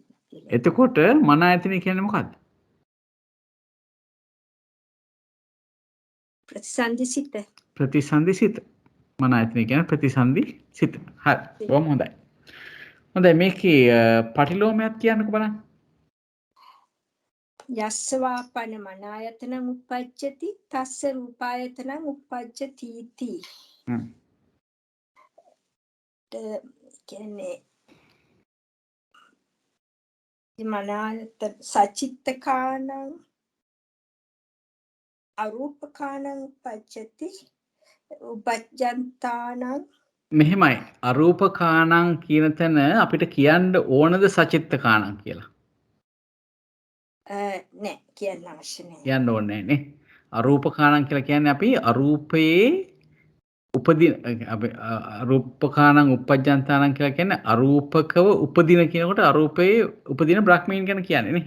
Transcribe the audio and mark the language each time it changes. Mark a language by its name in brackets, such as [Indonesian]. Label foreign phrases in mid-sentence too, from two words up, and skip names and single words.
[Sinhala] එතකොට මන ආයතනය කියන්නේ මොකද්ද? ප්‍රතිසන්දි සිත. ප්‍රතිසන්දි සිත. මන ආයතනය කියන්නේ ප්‍රතිසන්දි සිත. හරි. බොහොම හොඳයි. හොඳයි මේකේ පටිලෝමයක් කියන්නකෝ බලන්න. [Pali] යස්සවාපන මනායතනං උප්පජ්ජති තස්ස රූපායතනං උප්පජ්ජති ති. කියන්නේ මනායතන සචිත්තකාණං අරූපකාණං උප්පජ්ජති උපජ්ජන්තානං [Sinhala] මෙහෙමයි අරූපකාණං කියන තැන අපිට කියන්න ඕනද සචිත්තකාණං කියලා? නෑ කියන්න අවශ්‍ය නෑ. කියන්න ඕනේ නේ. අරූපකාණං කියලා කියන්නේ අපි අරූපයේ උපදින [Pali] අරූපකාණං uppajjantānaං [Sinhala] කියලා කියන්නේ අරූපකව උපදින කියනකොට අරූපයේ උපදින බ්‍රහ්මීන් ගැන කියන්නේ නේ.